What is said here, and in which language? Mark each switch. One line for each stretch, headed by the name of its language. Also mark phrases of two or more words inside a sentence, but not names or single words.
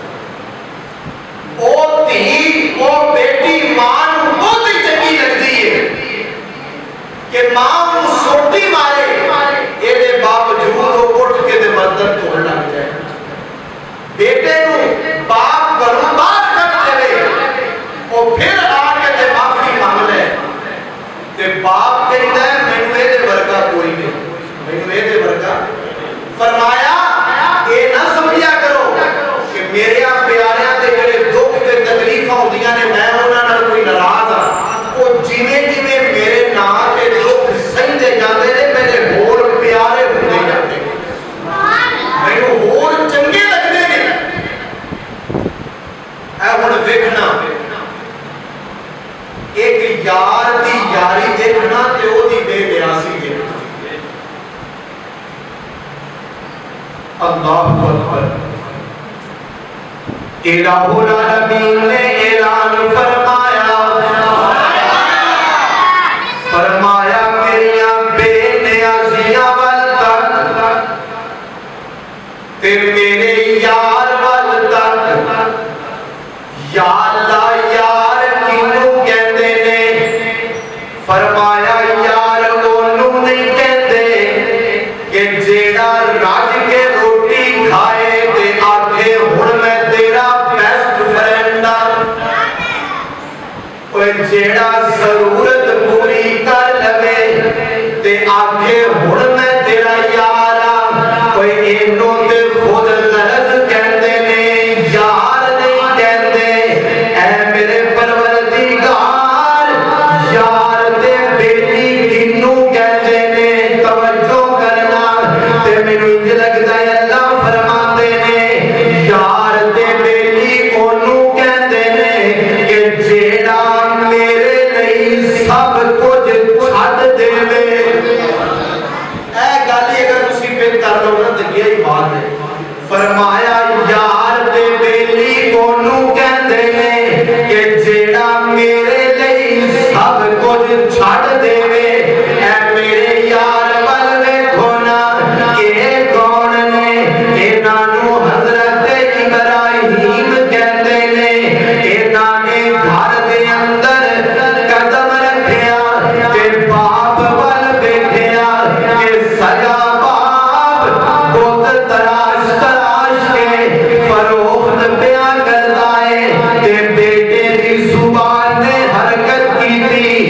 Punjabi: او دھی او بیٹی ماں نو بہت ہی چنگی لگتی ہے کہ ماں نو سوٹی مارے اے دے باوجود وہ اٹھ کے دے برتن دھونے لگ جائے. بیٹے نو باپ گھروں باہر کر دے او پھر آ کے تے معافی مانگ لے تے باپ کہتا ہے مینوں اے دے ورگا کوئی نہیں, مینوں اے دے ورگا. فرمایا اے نہ سمجھیا کرو کہ میرے پیاریاں تے جڑے دکھ تے تکلیفاں ہوندیاں نے میں انہاں نال کوئی ناراض ہاں. او جویں جویں میرے نام تے دکھ سہندے جاندے نے میرے ہور پیارے ہوندے جاندے نے, مینوں ہور چنگے لگدے نے. اے ہن ویکھنا ایک یار دی یاری دیکھنا تے او دی بے نیازی دیکھنا.
Arabic: اللہ اکبر.
Punjabi: الہ العالمین نے اعلان فرمایا فرمایا میریاں بے نیازیاں وال تک تے میرے یار وال تک. یا اللہ یار کینوں کہندے نے؟ فرمایا یار اونوں نہیں کہندے کہ جیڑا رج کے روٹی کھائے تے آکھے ہن میں تیرا
English: best friend
Punjabi: ہاں. کوئی جیڑا ضرورت پوری کر لوے تے آکھے ہن میں تیرا یار ہاں. کوئی اینوں تے خود غرض کہندے نے, یار نہیں کہندے. اے میرے پروردگار یار تے بیٹی کینوں کہندے نے؟ توجہ کرنا تے مینوں انج لگدا ہے اللہ فرماندے نے یار تے بیٹی اونوں کہندے نے کہ جیڑا میرے لئی سب کچھ چھڈ دیوے. اے گل اگر تسی پھر کر لو نا تے
Urdu: یہ بات ہے.
Punjabi: فرمایا یار تے بیلی اونوں کہندے نے کہ جیڑا میرے لئی سب کچھ چھڈ دیوے. اے میرے یار ول ویکھو نا اے کون نے؟ انہاں نوں حضرت ابراہیم کہندے نے. انہاں نے گھر دے اندر قدم رکھیا تے باپ ول ویکھیا کہ سگا باپ بت تراش تراش کے فروخت پیا کردا ہے تے بیٹے دی زبان نے حرکت کیتی.